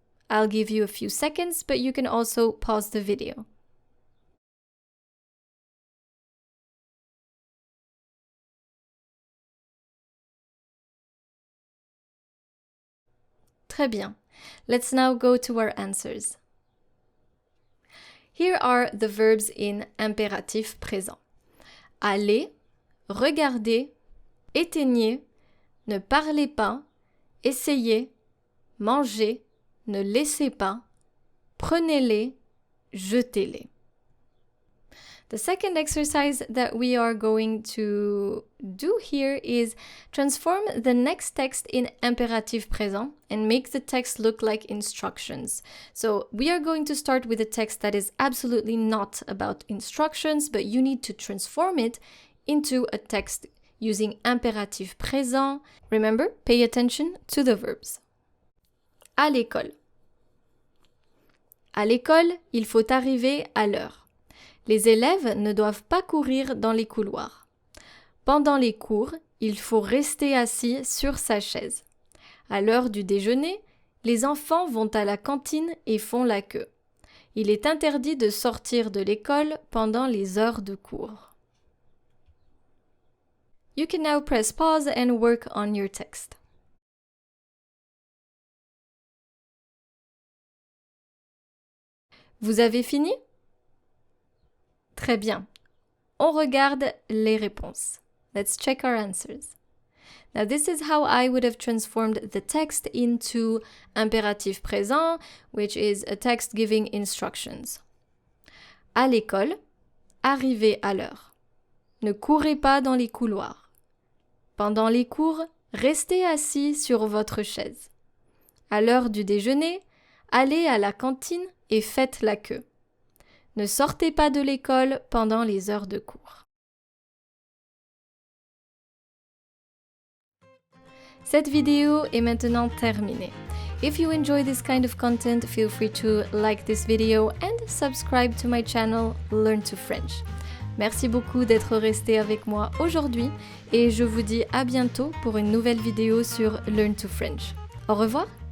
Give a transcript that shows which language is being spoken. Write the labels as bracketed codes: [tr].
[en] I'll give you a few seconds, but you can also pause the video. [fr] Très bien. [en] Let's now go to our answers. Here are the verbs in [fr] impératif présent. Allez, regardez, éteignez, ne parlez pas, essayez, mangez, ne laissez pas, prenez-les, jetez-les. [en] The second exercise that we are going to do here is transform the next text in impératif présent and make the text look like instructions. So we are going to start with a text that is absolutely not about instructions, but you need to transform it into a text using impératif présent. Remember, pay attention to the verbs. [fr] À l'école. À l'école, il faut arriver à l'heure. Les élèves ne doivent pas courir dans les couloirs. Pendant les cours, il faut rester assis sur sa chaise. À l'heure du déjeuner, les enfants vont à la cantine et font la queue. Il est interdit de sortir de l'école pendant les heures de cours. [en] You can now press pause and work on your text. [fr] Vous avez fini? Très bien. On regarde les réponses. [en] Let's check our answers. Now this is how I would have transformed the text into impératif présent, which is a text giving instructions. [fr] À l'école, arrivez à l'heure. Ne courez pas dans les couloirs. Pendant les cours, restez assis sur votre chaise. À l'heure du déjeuner, allez à la cantine et faites la queue. Ne sortez pas de l'école pendant les heures de cours. Cette vidéo est maintenant terminée. [en] If you enjoy this kind of content, feel free to like this video and subscribe to my channel Learn to French. [fr] Merci beaucoup d'être resté avec moi aujourd'hui et je vous dis à bientôt pour une nouvelle vidéo sur Learn to French. Au revoir!